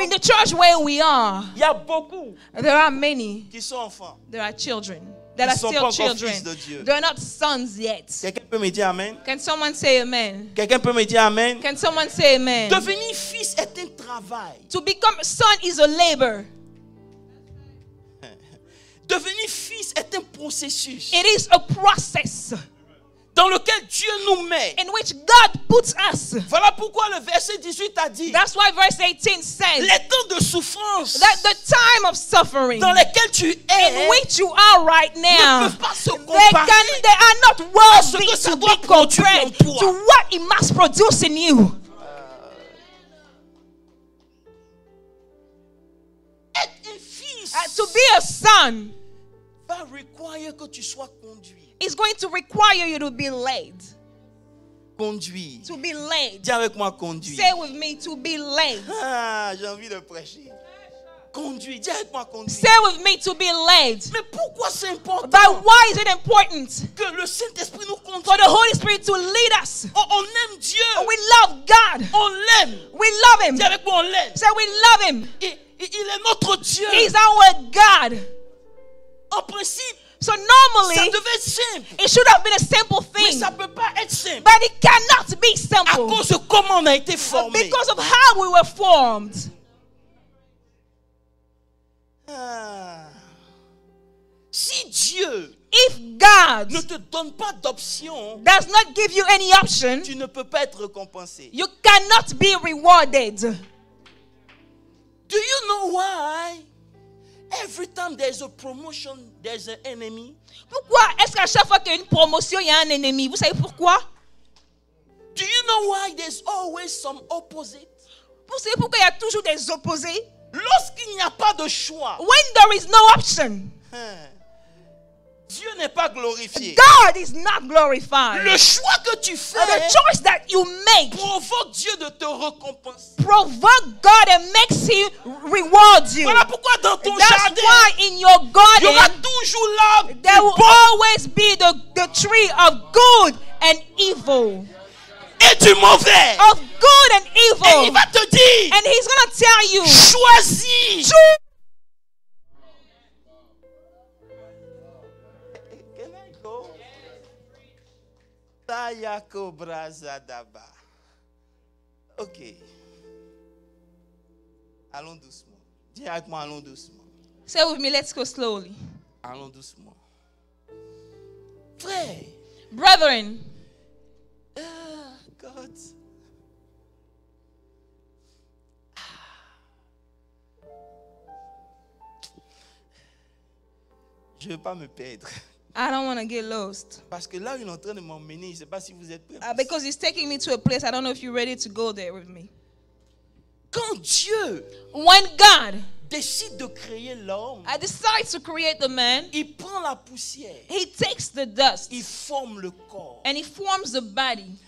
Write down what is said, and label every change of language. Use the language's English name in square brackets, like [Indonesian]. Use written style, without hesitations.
[English] in the church where we are, [French] il y a beaucoup [English] there are many. [French] qui sont enfants. [English] There are children that [French] Ils [English] are [French] sont [English] still [French] pas encore [English] children. [French] fils de Dieu. [English] They're not sons yet. [French] Quelqu'un peut me dire amen? [English] Can someone say amen? [French] Quelqu'un peut me dire amen? [English] Can someone say amen? [French] Devenir fils est un travail. [English] To become a son is a labor. [French] Devenir fils est un processus [English] It is a process [French] dans lequel Dieu nous met. [English] in which God puts us. [French] Voilà pourquoi le verset 18 a dit [English] That's why verse 18 says [French] les temps de souffrance [English] that the time of suffering [French] dans lesquels tu [English] in [French] es [English] which you are right [French] ne [English] now, [French] peuvent pas se [English] they [French] comparer [English] are not [French] à ce [English] worthy [French] que ça [English] to [French] doit [English] be [French] produire en [English] compared to [French] toi. [English] what it must produce in you. [French] Être un fils [English] To be a son [French] va require que tu sois conduit. [English] is going to require you to be led. [French] Conduire. [English] To be led. [French] Dis avec moi conduire. [English] Say with me, to be led. [French] Ah, j'ai envie de prêcher. Conduire. Dis avec moi conduire. [English] Say with me, to be led. [French] Mais pourquoi c'est important [English] But why is it important [French] que le Saint-Esprit nous conduise? [English] for the Holy Spirit to lead us? [French] On aime Dieu. [English] We love God. [French] On l'aime. [English] We love Him. [French] Dis avec moi on l'aime. [English] Say we love Him. [French] Il est notre Dieu. [English] He's our God. [French] En principe, [English] So [French] ça [English] normally, [French] devait être simple. [English] it should have been a simple [French] Mais [English] thing. [French] ça ne peut pas être simple. [English] But it cannot be [French] À [English] simple [French] cause de comment on a été formé. [English] because of how we were formed. [French] Ah. Si Dieu [English] If God [French] ne te donne pas d'option, [English] does not give you any option, [French] tu ne peux pas être récompensé. [English] you cannot be rewarded. Do you know why? Every time there's a promotion, there's an enemy. [French] Pourquoi est-ce qu'à chaque fois qu'il y a une promotion, il y a un ennemi? Vous savez pourquoi? [English] Do you know why there's always some opposite? [French] Vous savez pourquoi il y a toujours des opposés? Lorsqu'il n'y a pas de choix, [English] When there is no option, [French] Dieu n'est pas glorifié. [English] God is not glorified. [French] Le choix que tu fais [English] The choice that you make [French] provoque Dieu de te récompenser. [English] provoke God and makes Him reward you. [French] Voilà pourquoi dans ton [English] That's [French] jardin, [English] why in your [French] il y aura [English] garden [French] toujours l'arbre du [English] there will [French] bon [English] always be the tree of good and evil. [French] et du mauvais. [English] Of good and [French] Et [English] evil. [French] il va te dire, [English] And He's going to tell you, [French] choisis. [English] choose. Can I go? Tayako Brazadaba. Ok. [French] Allons doucement. Dis avec moi, allons doucement. [English] Say with me, let's go slowly. [French] Allons doucement. Frère. [English] Brethren, God. [French] Je ne veux pas me perdre. [English] I don't want to get lost. [French] Parce que là où il est en train de m'emmener, je ne sais pas si vous êtes prêts. [English] Because He's taking me to a place, I don't know if you're ready to go there with me. [French] Quand Dieu [English] When God [French] décide de créer l'homme, [English] decides to create the man, [French] il prend la poussière, [English] He takes the dust [French] il forme le corps. [English] and He forms the body.